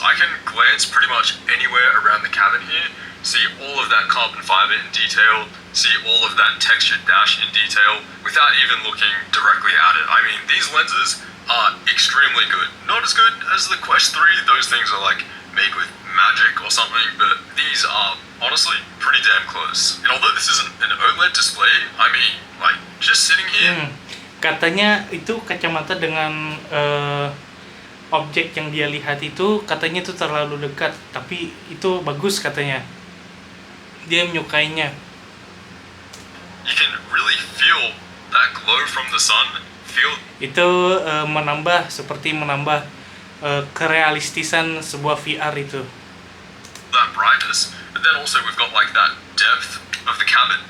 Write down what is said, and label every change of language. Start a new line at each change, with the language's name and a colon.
English: I can glance pretty much anywhere around the cabin here, see all of that carbon fiber in detail, see all of that textured dash in detail, without even looking directly at it. I mean, these lenses are extremely good. Not as good as the Quest 3, those things are like made with magic or something, but these are honestly pretty damn close. And although this isn't an OLED display, I mean, like, just sitting here...
Indonesian: Katanya itu kacamata dengan objek yang dia lihat itu, katanya itu terlalu dekat, tapi itu bagus katanya. Dia menyukainya.
English: You can really feel that glow from the sun.
Indonesian: Itu seperti menambah kerealistisan sebuah VR itu.
English: That brightness, but then also we've got like that depth of the cabin.